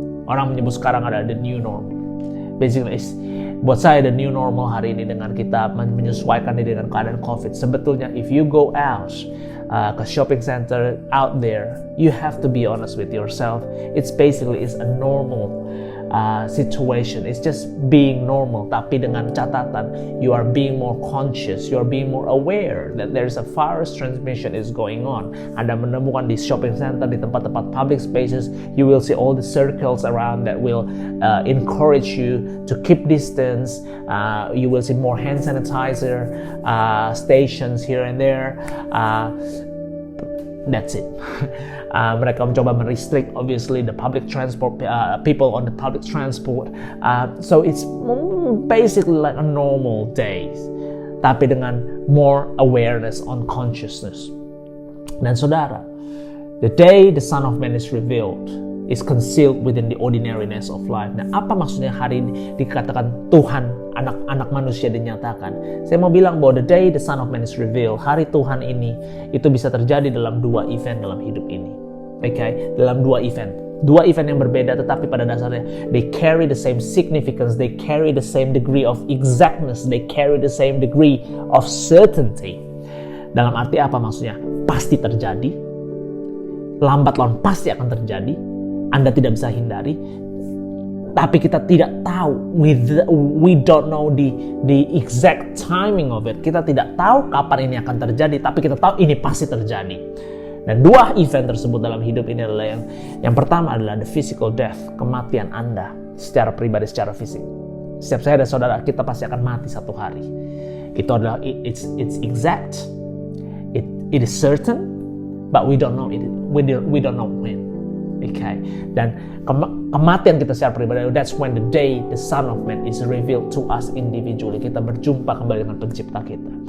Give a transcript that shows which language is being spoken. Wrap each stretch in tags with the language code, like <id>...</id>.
<id>Orang menyebut sekarang ada</id> <en>the new normal. Basically,</en> <id>buat saya the new normal hari ini dengan kita menyesuaikan diri dengan keadaan COVID. Sebetulnya</id> <en>if you go out</en> <id>ke</id> <en>shopping center out there, you have to be honest with yourself. It's basically is a normal situation. It's just being normal,</en> <id>tapi dengan catatan</id> <en>you are being more conscious, you are being more aware that there's a virus transmission is going on.</en> <id>Anda menemukan di</id> <en>shopping center,</en> <id>di tempat-tempat</id> <en>public spaces, you will see all the circles around that will encourage you to keep distance. You will see more hand sanitizer stations here and there. That's it.</en> <id>Mereka mencoba merestrict,</id> <en>obviously, the public transport, people on the public transport. So it's basically like a normal day,</en> <id>tapi dengan</id> <en>more awareness on consciousness.</en> <id>Dan saudara,</id> <en>the day the Son of Man is revealed is concealed within the ordinariness of life.</en> <id>Nah, apa maksudnya hari ini dikatakan Tuhan, anak manusia dinyatakan? Saya mau bilang bahwa</id> <en>the day the Son of Man is revealed,</en> <id>hari Tuhan ini, itu bisa terjadi dalam dua event dalam hidup ini. Okay? Dalam dua event. Dua event yang berbeda, tetapi pada dasarnya</id> <en>they carry the same significance, they carry the same degree of exactness, they carry the same degree of certainty.</en> <id>Dalam arti apa maksudnya? Pasti terjadi. Lambat laun pasti akan terjadi. Anda tidak bisa hindari, tapi kita tidak tahu.</id> <en>We don't know the exact timing of it.</en> <id>Kita tidak tahu kapan ini akan terjadi, tapi kita tahu ini pasti terjadi. Dan dua event tersebut dalam hidup ini adalah yang pertama adalah</id> <en>the physical death,</en> <id>kematian Anda secara pribadi, secara fisik. Setiap saya dan saudara, kita pasti akan mati satu hari. Itu adalah</id> <en>it's exact, it is certain, but we don't know it. We don't know when. Okay.</en> <id>Dan kematian kita secara pribadi,</id> <en>that's when the day the Son of Man is revealed to us individually.</en> <id>Kita berjumpa kembali dengan pencipta kita.</id>